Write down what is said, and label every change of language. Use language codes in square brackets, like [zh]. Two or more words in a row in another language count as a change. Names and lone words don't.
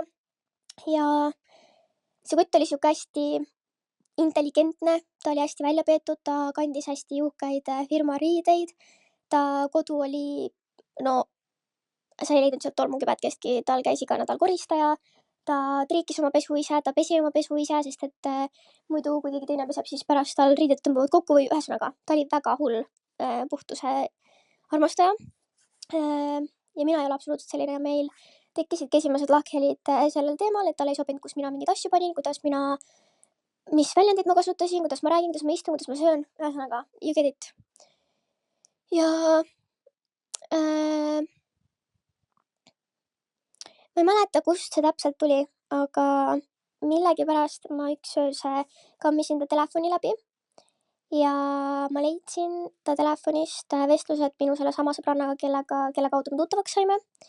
[et] Ja see kutt oli siuke hästi intelligentne, ta oli hästi välja peetud, ta kandis hästi juhkaid firma riideid, ta kodu oli, sa ei leidnud sealt tolmukibätkestki, tal käis iga nädal koristaja, ta triikis oma pesu ise, ta pesi oma pesu ise, sest et muidu kui keegi teine peseb, siis pärast tal riided tõmbavad kokku või ühesõnaga, ta oli väga hull puhtuse armastaja. Ja mina ei ole absoluutselt selline ja meil tekkisidki esimesed lahkhelid sellel teemal, et tal ei sobinud, kus mina mingeid asju panin, mis väljendid ma kasutasin, kuidas ma räägin, kuidas ma istun, kuidas ma söön, ühesõnaga, [en] you get it. [et] Ja ma ei mäleta, kust see täpselt tuli, aga millegipärast ma üks öös kammisin ta telefoni läbi ja ma leidsin ta telefonist vestlused minu selle sama sõbrannaga, kelle kaudu me tuttavaks saime.